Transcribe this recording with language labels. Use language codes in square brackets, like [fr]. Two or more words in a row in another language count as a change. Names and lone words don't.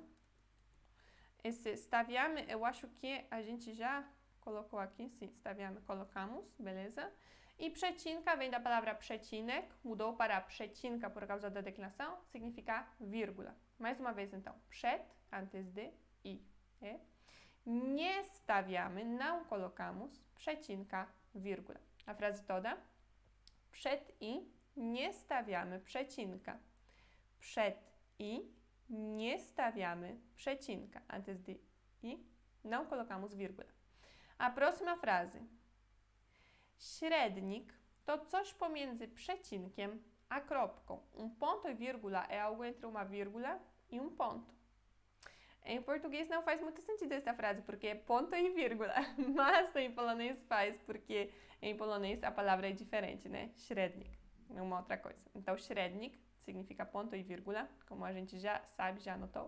[pt] Esse stawiamy, eu acho que a gente já colocou aqui, sim, stawiamy, colocamos, beleza? E przecinka vem da palavra przecinek, mudou para przecinka por causa da declinação, significa vírgula. Mais uma vez, então, przed, antes de, i, e. [pl] Nie stawiamy, [pt] não colocamos, przecinka, vírgula. A frase toda. [pl] Przed i nie stawiamy przecinka. Przed i nie stawiamy przecinka. [pt] Antes de i, não colocamos vírgula. A próxima frase. [pl] Średnik to coś pomiędzy przecinkiem a kropką. [pt] Ponto e vírgula é algo entre uma vírgula e ponto. Em português não faz muito sentido essa frase, porque é ponto e vírgula. Mas em polonês faz, porque em polonês a palavra é diferente, né? Średnik é uma outra coisa. Então, średnik significa ponto e vírgula, como a gente já sabe, já anotou.